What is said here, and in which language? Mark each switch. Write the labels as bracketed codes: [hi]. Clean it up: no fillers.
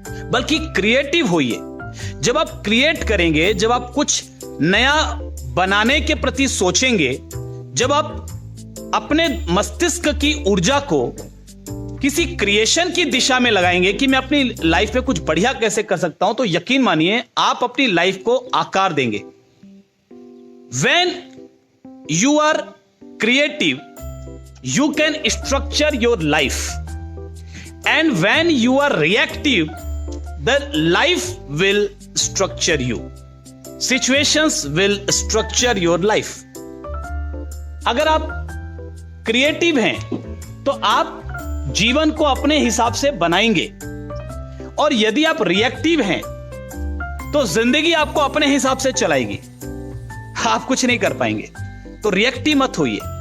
[hi] बल्कि क्रिएटिव होइए। जब आप क्रिएट करेंगे, जब आप कुछ नया बनाने के प्रति सोचेंगे, जब आप अपने मस्तिष्क की ऊर्जा को किसी क्रिएशन की दिशा में लगाएंगे कि मैं अपनी लाइफ में कुछ बढ़िया कैसे कर सकता हूं, तो यकीन मानिए आप अपनी लाइफ को आकार देंगे। [en] When you are creative, you can structure your life, and when you are reactive, the life will structure you, situations will structure your life. [hi] अगर आप क्रिएटिव हैं तो आप जीवन को अपने हिसाब से बनाएंगे, और यदि आप रिएक्टिव हैं तो जिंदगी आपको अपने हिसाब से चलाएगी, आप कुछ नहीं कर पाएंगे। तो रिएक्टिव मत होइए।